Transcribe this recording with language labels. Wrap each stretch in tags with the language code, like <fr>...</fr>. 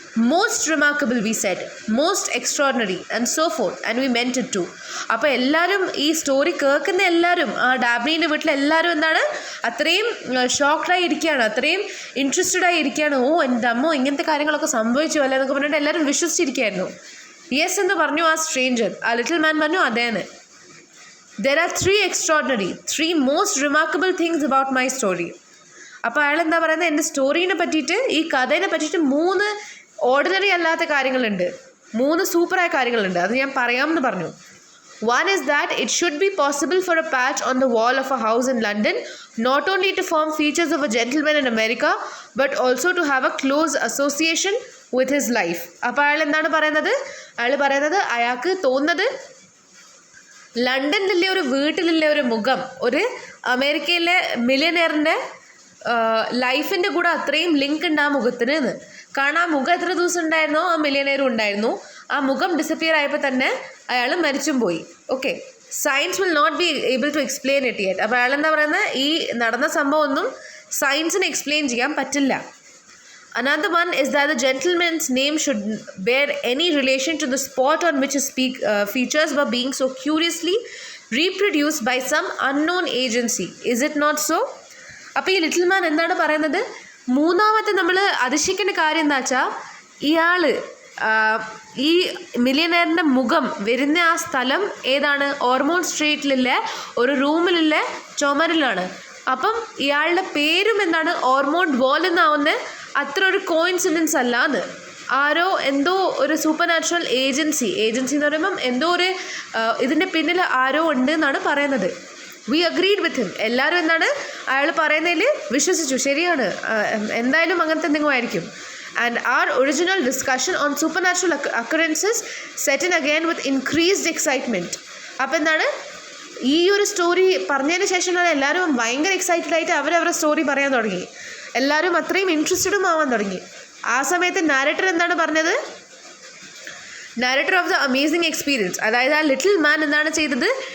<en>Most remarkable we said, most extraordinary and so forth, and we meant it too.</en> <ml>അപ്പോൾ എല്ലാവരും ഈ story കേൾക്കുന്ന എല്ലാവരും, ആ ഡാബ്നീൻ്റെ വീട്ടിലെല്ലാവരും എന്താണ് അത്രയും ഷോക്ക്ഡായി ഇരിക്കുകയാണ്, അത്രയും ഇൻട്രസ്റ്റഡ് ആയി ഇരിക്കുകയാണ്. ഓ എൻ്റെ അമ്മോ ഇങ്ങനത്തെ കാര്യങ്ങളൊക്കെ സംഭവിച്ചു അല്ലേ എന്നൊക്കെ പറഞ്ഞിട്ട് എല്ലാവരും വിശ്വസിച്ചിരിക്കുകയായിരുന്നു. യെസ് എന്ന് പറഞ്ഞു ആ സ്ട്രേഞ്ചർ. ആ ലിറ്റിൽ മാൻ പറഞ്ഞു അതേന്ന്.</ml> <en>There are 3 extraordinary, 3 most remarkable things about my story.</en> <ml>അപ്പോൾ അയാൾ എന്താ പറയുന്നത്, എൻ്റെ സ്റ്റോറീനെ പറ്റിയിട്ട്, ഈ കഥേനെ പറ്റിയിട്ട് 3 ഓർഡിനറി അല്ലാത്ത കാര്യങ്ങളുണ്ട്, 3 സൂപ്പറായ കാര്യങ്ങളുണ്ട്, അത് ഞാൻ പറയാമെന്ന് പറഞ്ഞു.</ml> <en>One is that it should be possible for a patch on the wall of a house in London not only to form features of a gentleman in America but also to have a close association with his life.</en> <ml>അപ്പോൾ അയാൾ എന്താണ് പറയുന്നത്? അയാൾ പറയുന്നത് അയാൾക്ക് തോന്നുന്നത് ലണ്ടനിലെ ഒരു വീട്ടിലെ ഒരു മുഖം ഒരു അമേരിക്കയിലെ മില്യനെയറിൻ്റെ ലൈഫിൻ്റെ കൂടെ അത്രയും ലിങ്ക് ഉണ്ട് ആ മുഖത്തിന് എന്ന്. കാരണം ആ മുഖം എത്ര ദിവസം ഉണ്ടായിരുന്നോ ആ മില്യനെയറും ഉണ്ടായിരുന്നു. ആ മുഖം ഡിസപ്പിയർ ആയപ്പോൾ തന്നെ അയാൾ മരിച്ചും പോയി. Okay,</ml> <en>Science will not be able to explain it yet.</en> <ml>അപ്പോൾ അയാൾ എന്താ പറയുന്നത്, ഈ നടന്ന സംഭവം ഒന്നും സയൻസിന് എക്സ്പ്ലെയിൻ ചെയ്യാൻ പറ്റില്ല.</ml> <en>Another one is that the gentleman's name should bear any relation to the spot on which his features were being so curiously reproduced by some unknown agency. Is it not so?</en> <ml>അപ്പോൾ ഈ little മാൻ എന്താണ് പറയുന്നത്? മൂന്നാമത്തെ നമ്മൾ അതിശയിക്കേണ്ട കാര്യം എന്താ വെച്ചാൽ ഇയാൾ ഈ മില്യനെയറിൻ്റെ മുഖം വരുന്ന ആ സ്ഥലം ഏതാണ്? ഓർമോൺ സ്ട്രീറ്റിലുള്ള ഒരു റൂമിലുള്ള ചുമരിലാണ്. അപ്പം ഇയാളുടെ പേരും എന്താണ്? ഓർമോൺ വാൾ എന്നാവുന്നത് അത്ര ഒരു കോയിൻസിഡൻസ് അല്ല എന്ന്. ആരോ എന്തോ ഒരു സൂപ്പർ നാച്ചുറൽ ഏജൻസി എന്ന് പറയുമ്പം എന്തോ ഒരു ഇതിൻ്റെ പിന്നിൽ ആരോ ഉണ്ട് എന്നാണ് പറയുന്നത്.</ml> <en>We agreed with him.</en> <ml>എല്ലാവരും എന്താണ് അയാൾ പറയുന്നതിൽ വിശ്വസിച്ചു. ശരിയാണ്, എന്തായാലും അങ്ങനത്തെ എന്തെങ്കിലും ആയിരിക്കും.</ml> <en>And our original discussion on supernatural occurrences set in again with increased excitement.</en> <ml>അപ്പോൾ എന്താണ് ഈ ഒരു സ്റ്റോറി പറഞ്ഞതിന് ശേഷമാണ് എല്ലാവരും ഭയങ്കര എക്സൈറ്റഡ് ആയിട്ട് അവരവരുടെ സ്റ്റോറി പറയാൻ തുടങ്ങി. എല്ലാവരും അത്രയും ഇൻട്രസ്റ്റഡും ആവാൻ തുടങ്ങി. ആ സമയത്ത് നാരേറ്റർ എന്താണ് പറഞ്ഞത്?</ml> <en>narrator of the amazing experience,</en> <ml>അതായത് ആ ലിറ്റിൽ മാൻ എന്താണ് ചെയ്തത്?</ml>